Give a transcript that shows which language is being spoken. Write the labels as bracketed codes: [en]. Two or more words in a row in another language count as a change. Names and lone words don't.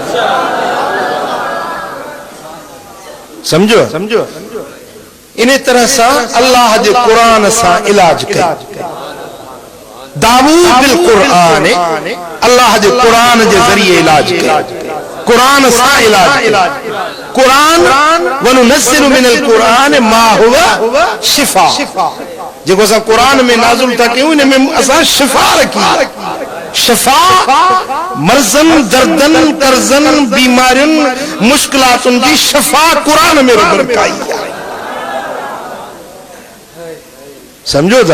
[sd] समझो? इन तरह सां अल्लाह जे क़ुरान सां इलाज कयो। [ar] داووا بالقرآن, [sd] अल्लाह जे क़ुरान जे ज़रिए इलाज कयो, कुरान सां इलाज। कुरान [ar] وننزل من القرآن ما هو شفاء, [sd] जेको असां कुरान में नाज़िल था कयूं इन में असां शिफा रखी। शिफा मर्ज़न, दर्दन, कर्ज़न, बीमारियुनि, मुश्किलातुनि जी शिफा कुरान में रब रखाई आहे। समझो था?